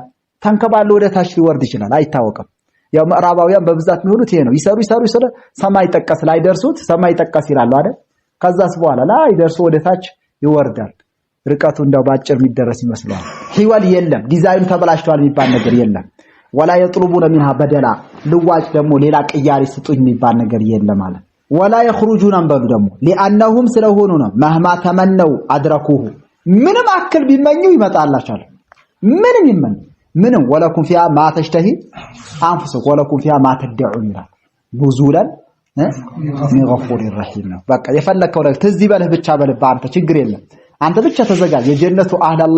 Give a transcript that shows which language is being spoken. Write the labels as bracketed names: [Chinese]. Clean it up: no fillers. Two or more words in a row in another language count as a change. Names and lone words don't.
[Amharic] ተንከባሎ ወደ ታች ሊወርድ ይችላል። አይታወቅም። ያው ምዕራባውያን በብዛት የሚሆኑት ይሄ ነው። ይሰሩ ሰማይ ጠቀስ ላይ ደርሱት ሰማይ ጠቀስ ይላሉ አይደል? ከዛስ በኋላ ላይ ደርሶ ወደ ታች ይወርዳል። ርቀቱ እንደው ባጭር የሚደረስ ይመስላል። ሒወል የለም ዲዛይኑ ተበላሽቷል የሚባል ነገር የለም። [Arabic] ولا يطلبون منها بدلا [Amharic] ልዋጭ ደግሞ ሌላ ቅያሪ ስጡኝ የሚባል ነገር የለም ማለት [Arabic] ولا يخرجون [Amharic] አንበሉ ደግሞ لانهم ስለሆኑ ነው [Arabic] مهما تمنوا ادركوه [Amharic] ምንም አክል ቢመኙ ይመጣላቸዋል። ምንም ይመኝ ምንም [Arabic] ولكم فيها ما تشتهي أنفسكم ولكم فيها ما تدعون [Amharic] ይላል [Arabic] نزلا من غفور رحيم [Amharic] ነው። በቃ የፈለከው ነገር ትዝ ይበልህ ብቻ በልብ አንተ ችግር የለም አንተ ብቻ ተዘጋጅ። የጀነቱ አህል አላህ